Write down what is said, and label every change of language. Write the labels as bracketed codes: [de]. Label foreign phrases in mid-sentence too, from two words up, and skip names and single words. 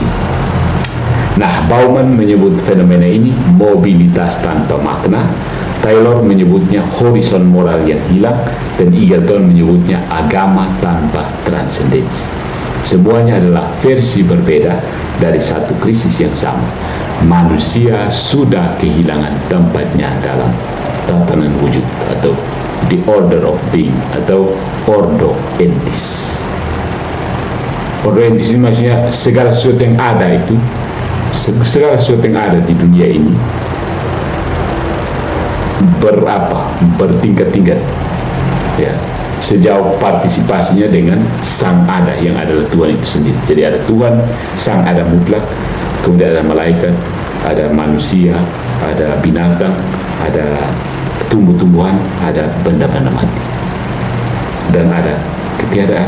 [id] Nah, Bauman menyebut fenomena ini mobilitas tanpa makna, Taylor menyebutnya horizon moral yang hilang, dan Eagleton menyebutnya agama tanpa transendensi. Semuanya adalah versi berbeda dari satu krisis yang sama. Manusia sudah kehilangan tempatnya dalam tatanan wujud atau [en] the order of being [id] atau [la] ordo entis. Ordo entis [id] ini maksudnya segala sesuatu yang ada itu, segala sesuatu yang ada di dunia ini bertingkat-tingkat ya, sejauh partisipasinya dengan sang ada yang adalah Tuhan itu sendiri. Jadi ada Tuhan, sang ada mutlak, kemudian ada malaikat, ada manusia, ada binatang, ada tumbuh-tumbuhan, ada benda-benda mati, dan ada ketiadaan.